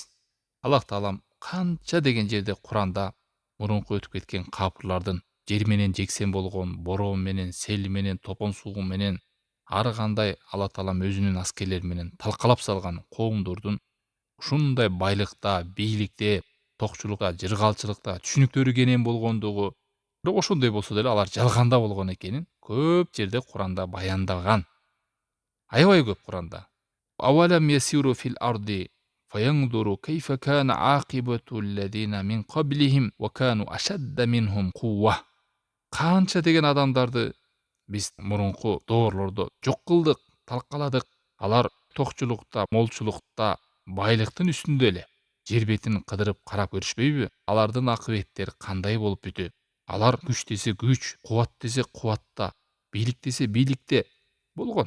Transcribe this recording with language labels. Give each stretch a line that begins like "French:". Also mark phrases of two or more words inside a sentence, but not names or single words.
Kyrgyz: Аллах таалам канча деген жерде Куранда мурунку өтүп кеткен капырлардын жер менен жексен болгон, бороон менен, сел менен, топон суу менен, ар кандай Алла таалам өзүнүн аскерлери менен талкалап салган коомдордун ушундай байлыкта, бийликте, токчулукта, жыргалчылыкта түшүнүктөрү кенен болгондугу, бирок ошондой болсо деле алар жалганда болгон экенин көп жерде Куранда баяндаган. Аябай көп Куранда.
Arabic: أولم يسيروا في الأرض فينظروا كيف كان عاقبة الذين من قبلهم وكانوا أشد منهم قوة.
Kyrgyz: Канча деген адамдарды биз мурунку доорлордо жок кылдык, талкаладык. Алар токчулукта, молчулукта, байлыктын үстүндө эле жер бетин кыдырып карап көрүшпөйбү? Алардын акыбеттери кандай болуп бүтөт? Алар күч десе күч, кубат десе кубатта, бийлик десе бийликте болгон.